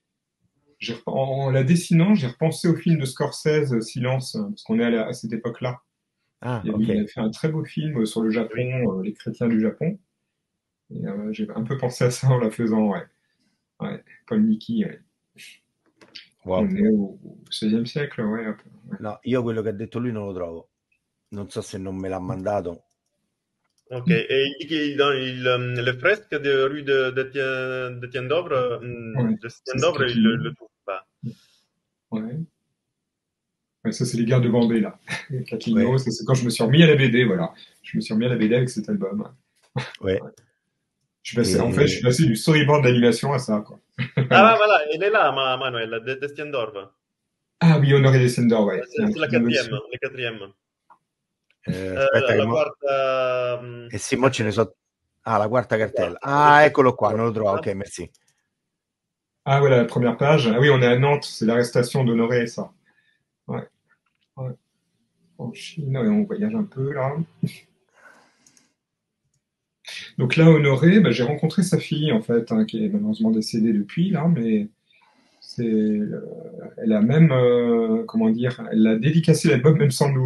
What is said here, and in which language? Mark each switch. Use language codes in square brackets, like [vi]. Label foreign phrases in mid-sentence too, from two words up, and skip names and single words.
[fr] En la dessinant, j'ai repensé au film de Scorsese, Silence, parce qu'on est à cette époque-là. Ah, Il ok. avait fait un très beau film sur le Oui. Japon, les chrétiens du Japon. Et, j'ai un peu pensé à ça en la faisant, ouais. Ouais. Paul Mickey, ouais. Wow. On est au XVIe siècle, ouais, un peu. Ouais. [it] No, io quello che ha detto lui non lo trovo. Non so se non me l'ha mandato. [fr] Ok. Et il dit que dans les fresques de rue d'Étienne d'Ovre, Ouais, ça, c'est il Catino. le trouve pas. Ouais. Ouais, ça, c'est les guerres de Vendée, là. Ouais, Catino, c'est quand je me suis remis à la BD, voilà. Je me suis remis à la BD avec cet album. ouais. Ouais. En fait, je suis Et... passé du storyboard d'animation à ça, quoi. Ah, Voilà. voilà, il est là, Manuel, d'Étienne d'Orve. Ah oui, Honoré Descender, ouais. Il y a un C'est la clin d'œil quatrième, dessus. la quatrième. [it] aspetta che La mo... quarta Eh sì, mo ce ne cartella. so... Ah, la quarta La cartella. quarta, la Ah, eccolo qua, non lo trovo. [fr] Ok, [it] quarta. [fr] merci. Ah voilà, la première page. Ah oui, on est à Nantes, c'est l'arrestation d'Honoré, ça. Ouais, ouais. En Chine, ouais, on voyage un peu, là. Donc là, Honoré, bah, j'ai rencontré sa fille, en fait, hein, qui est malheureusement décédée depuis, là, mais elle a même, comment dire, elle a dédicacé l'album même sans nous.